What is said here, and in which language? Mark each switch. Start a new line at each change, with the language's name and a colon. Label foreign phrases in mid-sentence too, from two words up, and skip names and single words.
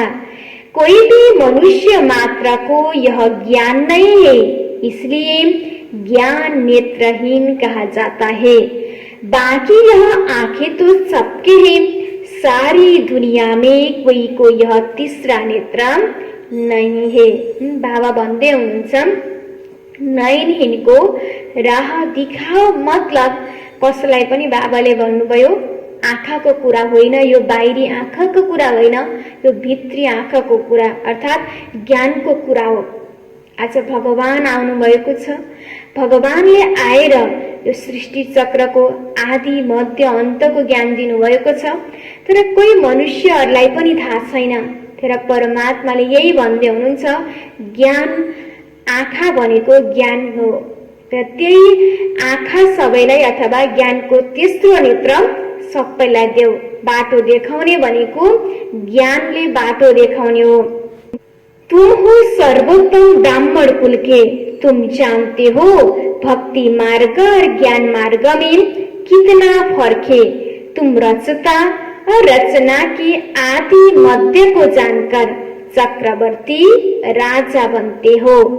Hindi: कोई भी मनुष्य मात्र को यह ज्ञान नहीं है, इसलिए ज्ञान नेत्रहीन कहा जाता है। बाकी यह आंखें तो सबके हैं, सारी दुनिया में कोही को यह तीसरा नेत्र नहीं है।
Nepali: बाबा भन्दै हुनुहुन्छ नयनहीनको
Hindi: राह दिखाओ,
Nepali: मतलब कसैलाई पनि बाबाले भन्नुभयो आँखाको कुरा होइन, यो बाहिरी आँखाको कुरा होइन, यो भित्री आँखाको कुरा अर्थात् ज्ञानको कुरा हो। आज भगवान आउनु भएको छ। भगवानले आएर यो सृष्टि चक्रको आदि मध्य अन्तको ज्ञान दिनुभएको छ, तर कोही मनुष्यहरूलाई पनि थाहा छैन। तर परमात्माले यही भन्दै हुनुहुन्छ, ज्ञान आँखा भनेको ज्ञान हो र त्यही आँखा सबैलाई अथवा ज्ञानको तेस्रो नेत्र सबैलाई देऊ। बाटो देखाउने भनेको ज्ञानले बाटो देखाउने हो।
Hindi: तुम हो सर्वोत्तम ब्राह्मण कुल के, तुम जानते हो भक्ति मार्ग और ज्ञान मार्ग में कितना फर्क है। तुम रचता और रचना के आदि मध्य को जानकर चक्रवर्ती राजा बनते हो।